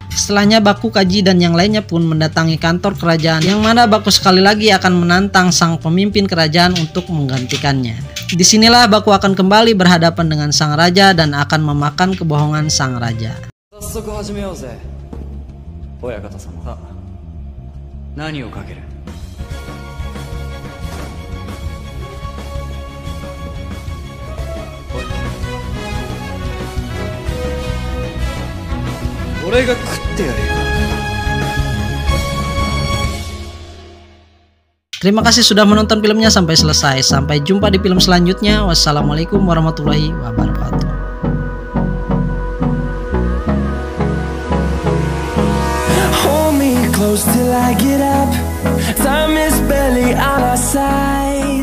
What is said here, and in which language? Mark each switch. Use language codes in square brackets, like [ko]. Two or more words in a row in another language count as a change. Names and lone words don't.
[id] Setelahnya Baku, Kaji, dan yang lainnya pun mendatangi kantor kerajaan, yang mana Baku sekali lagi akan menantang sang pemimpin kerajaan untuk menggantikannya. Disinilah Baku akan kembali berhadapan dengan sang raja dan akan memakan kebohongan sang raja. [ja] 早速始めようぜ親方様。何をかける？俺が食ってやるよ。 [id] Terima kasih sudah menonton filmnya sampai selesai. Sampai jumpa di film selanjutnya. Wassalamualaikum warahmatullahi wabarakatuh. [en] Hold me close till I get up. Time is barely on our side.